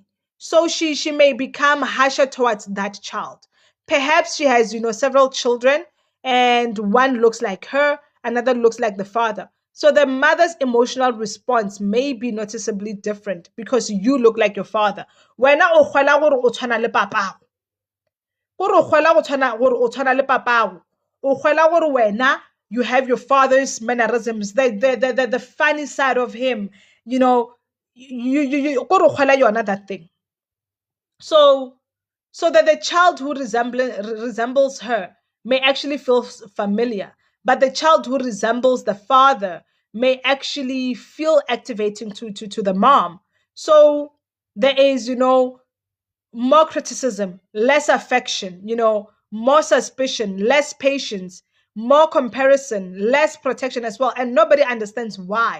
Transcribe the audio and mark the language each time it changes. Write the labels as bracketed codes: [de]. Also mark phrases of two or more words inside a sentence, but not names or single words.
[en] So she may become harsher towards that child. Perhaps she has, several children, and one looks like her, another looks like the father. So the mother's emotional response may be noticeably different because you look like your father. [nso] Wena o kgwela gore o tshwana le papago. Gore o kgwela gore o tshwana le papago. O kgwela gore wena, [en] you have your father's mannerisms, the funny side of him, [nso] gore o kgwela yona [en] that thing. So that the child who resembles her may actually feel familiar, but the child who resembles the father may actually feel activating to the mom. So there is, more criticism, less affection, more suspicion, less patience, more comparison, less protection as well, and nobody understands why.